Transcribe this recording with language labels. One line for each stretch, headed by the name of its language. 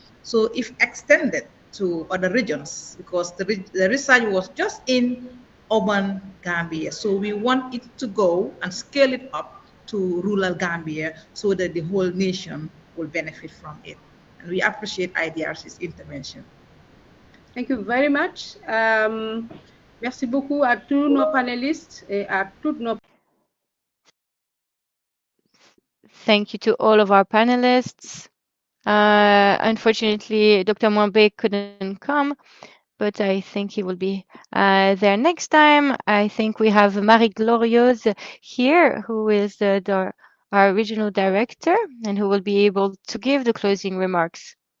English: So if extended to other regions, because the research was just in urban Gambia, so we want it to go and scale it up to rural Gambia so that the whole nation will benefit from it. And we appreciate IDRC's intervention. Thank you very much.
French: Merci beaucoup à tous nos panélistes et à toutes nos.
English: Thank you to all of our panelists. Unfortunately, Dr. Mwambe couldn't come, but I think he will be there next time. I think we have Marie Gloriose here, who is our regional director and who will be able to give the closing remarks.